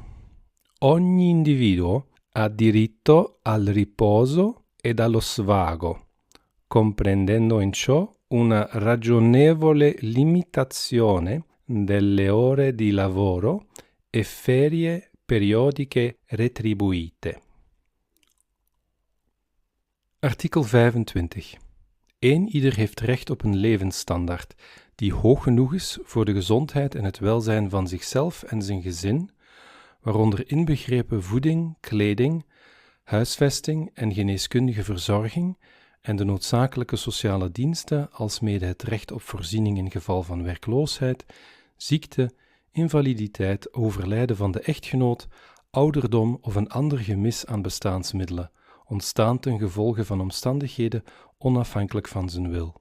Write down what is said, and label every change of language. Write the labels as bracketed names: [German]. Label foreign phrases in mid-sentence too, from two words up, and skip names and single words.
[Italian] Ogni individuo ha diritto al riposo ed allo svago, comprendendo in ciò una ragionevole limitazione delle ore di lavoro e ferie periodiche retribuite. [Dutch] Artikel 25. Ieder heeft recht op een levensstandaard die hoog genoeg is voor de gezondheid en het welzijn van zichzelf en zijn gezin, waaronder inbegrepen voeding, kleding, huisvesting en geneeskundige verzorging en de noodzakelijke sociale diensten, alsmede het recht op voorziening in geval van werkloosheid, ziekte, invaliditeit, overlijden van de echtgenoot, ouderdom of een ander gemis aan bestaansmiddelen, ontstaan ten gevolge van omstandigheden onafhankelijk van zijn wil.